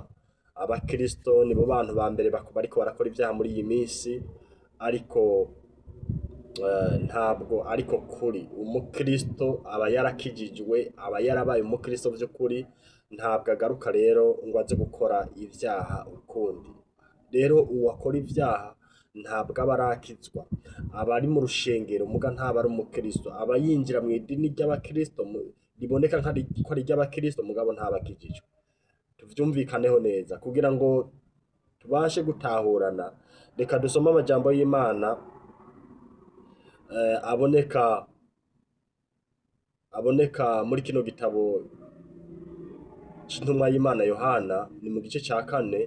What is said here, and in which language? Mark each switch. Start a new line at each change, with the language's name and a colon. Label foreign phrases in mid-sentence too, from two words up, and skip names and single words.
Rundi: Abakristo nibo bantu ba mbere bariko barakora ibyaha muri iyi minsi, ariko ntabwo ariko kuri. Umukristo aba yarakijijwe, aba yarabaye umukristo by'ukuri, ntabwo agaruka rero ngo aze gukora ibyaha ukundi. Rero uwakora ibyaha ntabwo aba arakizwa, aba ari mu rushengero muga ntaba ari umukristo, aba yinjira mu idini ry'abakristo riboneka ko ari ry'abakristo mugabo ntabakijijwe. Tuvyumvikaneho neza kugira ngo tubashe gutahurana. Reka dusome amajambo y'Imana aboneka muri kino gitabo c'intumwa y'Imana Yohana, ni mu gice ca 4.